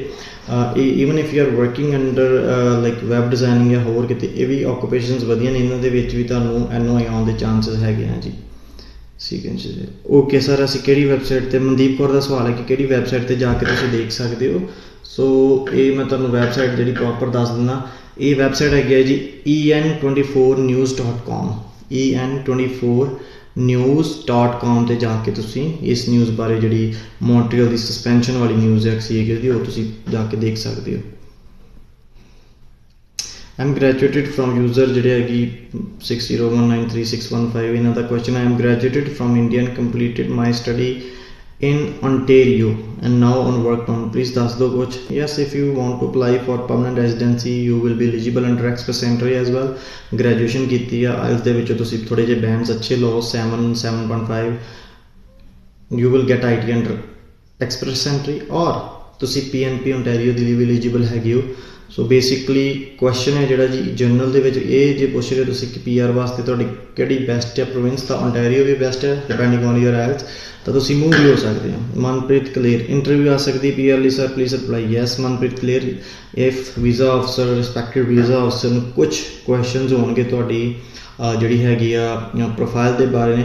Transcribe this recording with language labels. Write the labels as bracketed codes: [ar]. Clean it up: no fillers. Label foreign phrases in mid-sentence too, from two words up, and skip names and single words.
[en] even if you are working under like web designing [pa] ਜਾਂ ਹੋਰ ਕਿਤੇ, ਇਹ ਵੀ ਆਕੂਪੇਸ਼ਨਸ ਵਧੀਆ ਨੇ, ਇਹਨਾਂ ਦੇ ਵਿੱਚ ਵੀ ਤੁਹਾਨੂੰ NOI ਆਉਣ ਦੇ ਚਾਂਸਿਸ ਹੈਗੇ ਆ ਜੀ। ਠੀਕ ਹੈ ਜੀ, [en] okay sir. [pa] ਅਸੀਂ ਕਿਹੜੀ ਵੈਬਸਾਈਟ 'ਤੇ, ਮਨਦੀਪ ਕੌਰ ਦਾ ਸਵਾਲ ਹੈ ਕਿ ਕਿਹੜੀ ਵੈਬਸਾਈਟ 'ਤੇ ਜਾ ਕੇ ਤੁਸੀਂ ਦੇਖ ਸਕਦੇ ਹੋ। ਸੋ ਇਹ ਮੈਂ ਤੁਹਾਨੂੰ ਵੈਬਸਾਈਟ ਜਿਹੜੀ ਪ੍ਰੋਪਰ ਦੱਸ ਦਿੰਦਾ। ਇਹ ਵੈਬਸਾਈਟ ਹੈਗੀ ਹੈ ਜੀ en24news.com, en24news.com 'ਤੇ ਜਾ ਕੇ ਤੁਸੀਂ ਇਸ ਨਿਊਜ਼ ਬਾਰੇ, ਜਿਹੜੀ ਮੌਂਟਰੀਅਲ ਦੀ ਸਸਪੈਂਸ਼ਨ ਵਾਲੀ ਨਿਊਜ਼ ਹੈ ਸੀ ਦੀ, ਉਹ ਤੁਸੀਂ ਜਾ ਕੇ ਦੇਖ ਸਕਦੇ ਹੋ। [en] I'm graduated from user [pa] ਜਿਹੜੇ ਹੈਗੀ 60193615, ਇਹਨਾਂ ਦਾ ਕੁਐਸਚਨ ਹੈ, [en] I am graduated from India and completed my study in Ontario and now on work permit, please [pa] ਦੱਸ ਦਿਓ ਕੁਛ। [en] Yes, if you want to apply for permanent residency you will be eligible under express entry as well। [pa] ਗ੍ਰੈਜੂਏਸ਼ਨ ਕੀਤੀ ਆ, IELTS ਦੇ ਵਿੱਚੋਂ ਤੁਸੀਂ ਥੋੜ੍ਹੇ ਜਿਹੇ ਬੈਂਡਸ ਅੱਛੇ ਲਓ, 7, 7.5, [en] you will get IT under express entry, [pa] ਔਰ ਤੁਸੀਂ PNP Ontario ਦੇ ਲਈ ਵੀ eligible ਹੈਗੇ ਹੋ। [en] so basically [pa] ਕੁਐਸਚਨ ਹੈ ਜਿਹੜਾ ਜੀ ਜਨਰਲ ਦੇ ਵਿੱਚ ਇਹ ਜੇ ਪੁੱਛ ਰਹੇ ਤੁਸੀਂ ਕਿ PR ਵਾਸਤੇ ਤੁਹਾਡੀ ਕਿਹੜੀ ਬੈਸਟ ਹੈ ਪ੍ਰੋਵਿੰਸ, ਤਾਂ Ontario ਵੀ ਬੈਸਟ ਹੈ [en] depending on your IELTS, [pa] ਤਾਂ ਤੁਸੀਂ ਮੂਵ ਵੀ ਹੋ ਸਕਦੇ ਹੋ। ਮਨਪ੍ਰੀਤ ਕਲੇਰ, ਇੰਟਰਵਿਊ ਆ ਸਕਦੀ PR ਲਈ ਸਰ, [en] please apply. yes [pa] ਮਨਪ੍ਰੀਤ ਕਲੇਰ, [en] if visa officer, respected visa officer [pa] ਨੂੰ ਕੁਛ ਕੁਐਸਚਨਸ ਹੋਣਗੇ ਤੁਹਾਡੀ ਜਿਹੜੀ ਹੈਗੀ ਆ ਪ੍ਰੋਫਾਈਲ ਦੇ ਬਾਰੇ ਨੇ,